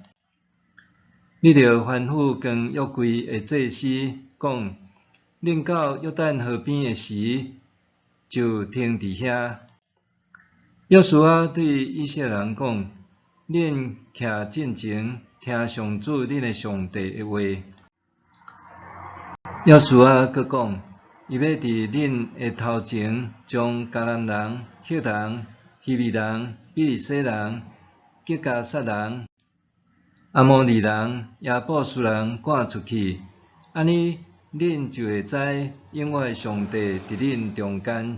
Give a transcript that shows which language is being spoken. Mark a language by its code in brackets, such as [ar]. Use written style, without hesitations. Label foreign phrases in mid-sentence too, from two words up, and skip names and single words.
[nan] 你着吩咐跟约柜的祭司讲：恁到约旦河边的时，就停伫遐。约书亚对以色列人讲：恁徛正前，听上主恁的上帝的话。约书亚阁讲：伊要伫恁的头前，将迦南人、赫人、希未人、比利洗人、吉迦撒人、阿摩利人、亚布斯人赶出去，安尼恁就会知永远上帝伫恁中间。